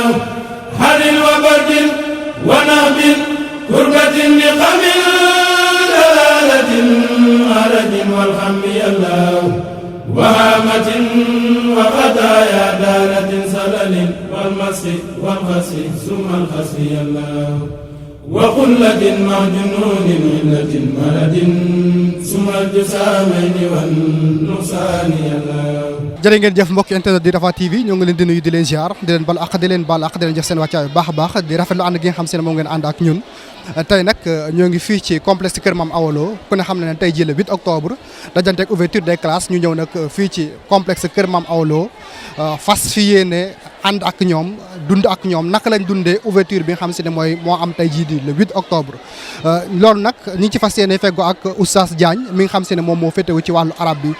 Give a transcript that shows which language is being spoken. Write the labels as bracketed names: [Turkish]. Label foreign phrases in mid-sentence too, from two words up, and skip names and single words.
[Arabic] حر وبرد ونهب كربة نقم دلالة عرج والخم يا الله وهامة وخطايا دالة سلل والمسخ والخسف ثم الخسف يا الله وخلة مع جنون علة مرد ثم الجسامين والنقصان [Wolof] jërë ngeen jëf mbokk internet di Rafah TV ñoo ngi leen di nuyu di leen ziar di leen bal ak di leen baal ak di leen jox seen wàccaay bu baax a baax di rafetlu ànd gi nga xam se ne moom ngeen ànd ak ñun tey nag ñoo ngi fii ci complexe Kër Mame Awa Lo ku ne xam ne tey jii [French] le 8 octobre [Wolof] dajanteeg [French] ouverture des classes [Wolof] ñu ñëw nag fii ci complexe Kër Mame Awa Lo fas fi yéene ànd ak ñoom dund ak ñoom naka lañ dundee ouverture bi nga xam se ne mooy moo am tey jii di [French] le 8 octobre [Wolof] loolu nag ñi ngi ci fas yéene feggoo ak Oustaz Diagne mi nga xam se ne moom moo féetewu ci wàllu arab bi.